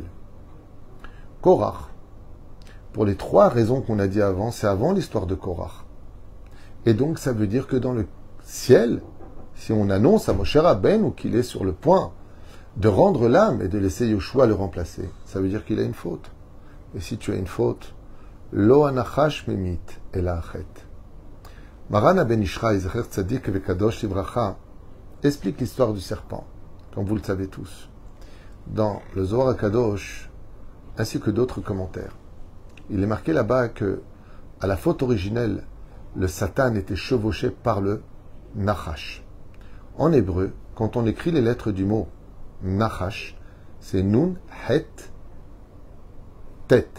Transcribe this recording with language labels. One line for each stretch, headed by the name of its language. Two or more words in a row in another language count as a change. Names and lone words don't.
French: Korach, pour les 3 raisons qu'on a dit avant, c'est avant l'histoire de Korach. Et donc ça veut dire que dans le ciel, si on annonce à Moshe Rabbeinu qu'il est sur le point de rendre l'âme et de laisser Yoshua le remplacer, ça veut dire qu'il a une faute. Et si tu as une faute,
Hebrew: לא הנחש ממית אלא החטא.
French: Maran ben Ishra
Hebrew: זכר צדיק וקדוש לברכה
French: explique l'histoire du serpent, comme vous le savez tous, dans le Zohar HaKadosh, ainsi que d'autres commentaires. Il est marqué là-bas que, à la faute originelle, le Satan était chevauché par le Nachash. En hébreu, quand on écrit les lettres du mot Nachash, c'est Nun, Het, Tet.